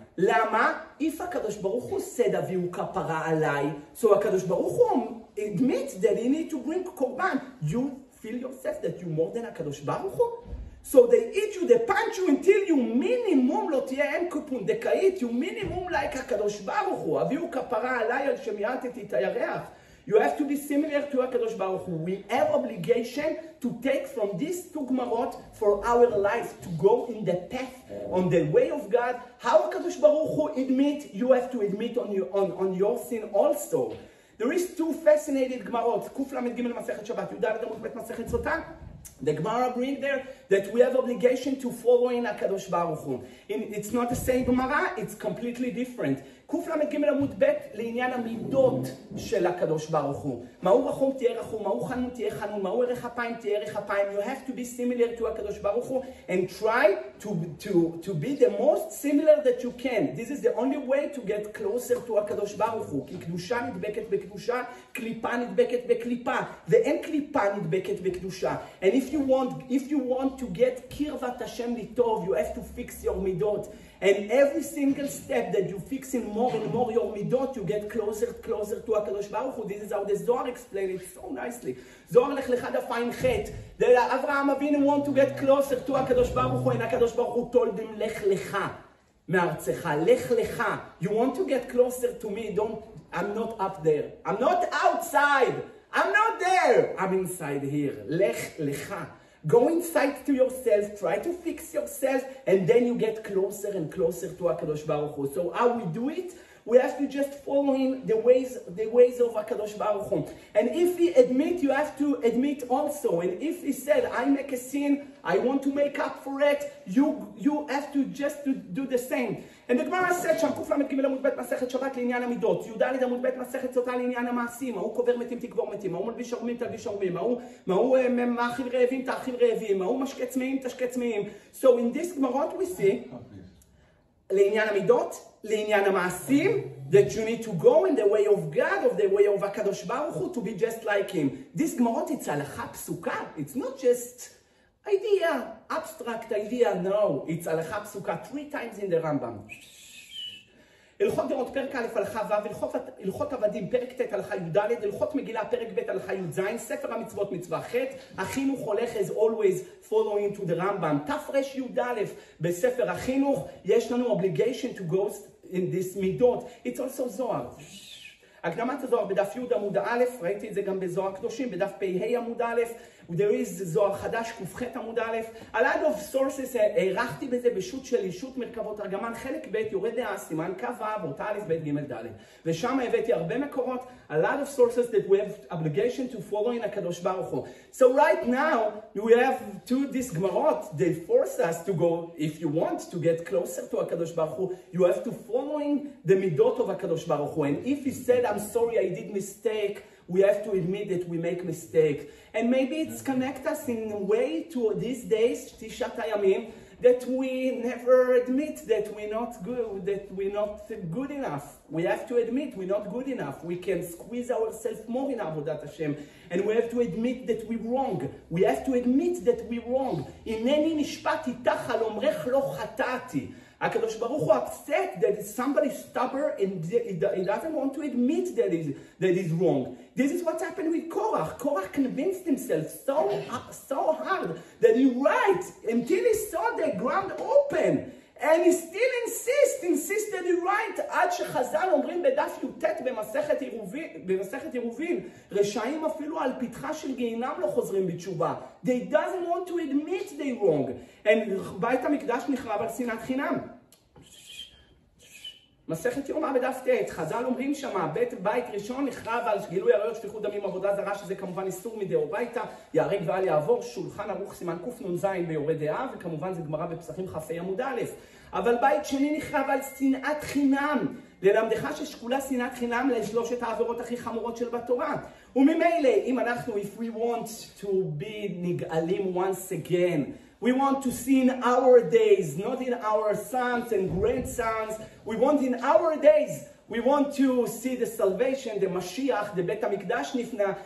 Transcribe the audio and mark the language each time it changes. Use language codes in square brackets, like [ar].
[he] למה? [en] if הקדוש ברוך הוא said [he] הביאו כפרה עליי, [en] so הקדוש ברוך הוא admits that he need to bring קורבן. You feel yourself that you more than הקדוש ברוך הוא? So they eat you, they punch you until you minimum [he] לא תהיה אין קופון דקאית, [en] you minimum like הקדוש ברוך הוא. [he] הביאו כפרה עליי על שמיעטתי את הירח. [en] You have to be similar to הקדוש ברוך הוא. We have obligation to take from these 2 גמרות for our life, to go in the path, on the way of God. How הקדוש ברוך הוא admit, you have to admit on your sin also. There is 2 fascinating גמרות, [he] קל"ג מסכת שבת, י"ד עמוד ב' מסכת סוטה. [en] The Gemara bring there that we have obligation to follow in הקדוש ברוך הוא. It's not the same Gemara, it's completely different. [he] קל"ג עמוד ב' לעניין המידות של הקדוש ברוך הוא. מהו רחום תהיה רחום, מהו חנון תהיה חנון, מהו ערך אפיים תהיה ערך אפיים. [en] You have to be similar to הקדוש ברוך הוא and try to be the most similar that you can. This is the only way to get closer to הקדוש ברוך הוא. [he] כי קדושה נדבקת בקדושה, קליפה נדבקת בקליפה, ואין קליפה נדבקת בקדושה. [en] And if you want to get [he] קרבת השם לטוב, [en] you have to fix your מידות. And every single step that you fix in more and more your midot, you get closer to הקדוש ברוך הוא. This is how the Zohar explained it so nicely. [he] זוהר לך לך דף ע"ח. [en] אברהם אבינו want to get closer to הקדוש ברוך הוא, and הקדוש ברוך הוא told him [he] לך לך מארצך, לך לך. [en] You want to get closer to me, I'm not up there. I'm not outside. I'm not there. I'm inside here. [he] לך לך. [en] Go inside to yourself, try to fix yourself, and then you get closer and closer to HaKadosh Baruch Hu. So how we do it? We have to just follow him the ways of HaKadosh Baruch Hu. And if he admit, you have to admit also. And if he said, I make a sin, I want to make up for it, you have to just to do the same. And the Gemara said, [he] שם קל"ג עמוד ב' מסכת שבת לעניין המידות, י"ד עמוד ב' מסכת סוטה לעניין המעשים, ההוא קובר מתים תקבור מתים, ההוא מלביש ערומים תלביש ערומים, ההוא מאכיל רעבים תאכיל רעבים, ההוא משקה צמאים תשקה צמאים. [en] So in this Gemara we see, [he] לעניין המידות, לעניין המעשים, [en] that you need to go in the way of God, of the way of הקדוש ברוך הוא, to be just like him. This Gemara, it's הלכה פסוקה, it's not just idea, abstract idea, no, it's הלכה פסוקה, 3 times in the Rambam. [he] הלכות דעות פרק א' הלכה ו', הלכות עבדים פרק ט' הלכה י"ד, הלכות מגילה פרק ב' הלכה י"ז, ספר המצוות מצווה ח', החינוך הולך [en] as always following to the Rambam. [he] תר"י בספר החינוך יש לנו [en] obligation to go in this [he] מידות. [en] It's also זוהר. [he] הקדמת הזוהר בדף י' עמוד א', ראיתי את זה גם בזוהר קדושים, בדף פ"ה עמוד א', [en] there is [he] זוהר חדש ק"ח עמוד א', [en] a lot of sources, [he] הערכתי בזה בשו"ת של אישות מרכבות ארגמן, חלק ב' יורד דעה, סימן כ"ו, אותה א' ב' ג' ד', ושם הבאתי הרבה מקורות, [en] a lot of sources that we have obligation to follow in [he] הקדוש ברוך הוא. [en] So right now, we have these גמרות, they force us to go, if you want to get closer to הקדוש ברוך הוא, you have to following the מידות of הקדוש ברוך הוא, and if he said, I'm sorry, I did mistake, we have to admit that we make mistake. And maybe it's connect us in a way to these days, Tishat Hayamim, that we never admit that we're not good enough. We have to admit we're not good enough. We can squeeze ourselves more in Avodat Hashem. And we have to admit that we're wrong. We have to admit that we're wrong. [he] Ineni nishpat itach al omrech lo chatati. [en] הקדוש ברוך הוא upset that somebody stubborn and he doesn't want to admit that is wrong. This is what happened with Korach. Korach convinced himself so hard that he right until he saw the ground open. And he still insists that he right. [he] עד שחז"ל אומרים בדף י"ט במסכת עירובין, רשעים אפילו על פתחה של גיהינם לא חוזרים בתשובה. [en] They doesn't want to admit they wrong. [he] And בית המקדש נחרב על שנאת חינם. מסכת יומא בדף ט', חז"ל אומרים שמה, בית ראשון נחרב על גילוי עריות, שפיכות דמים, עבודה זרה, שזה כמובן איסור מדאורייתא, ייהרג ואל יעבור, שולחן ערוך סימן קנ"ז ביורה דעה, וכמובן זה גמרא בפסחים כ"ה עמוד א'. אבל בית שני נחרב על שנאת חינם, ללמדך ששקולה שנאת חינם לשלושת העבירות הכי חמורות של בתורה. וממילא, אם אנחנו, [en] if we want to be נגאלים once again, we want to see in our days, not in our sons and grandsons. We want in our days. We want to see the salvation, the Mashiach, the Bet HaMikdash Nifna.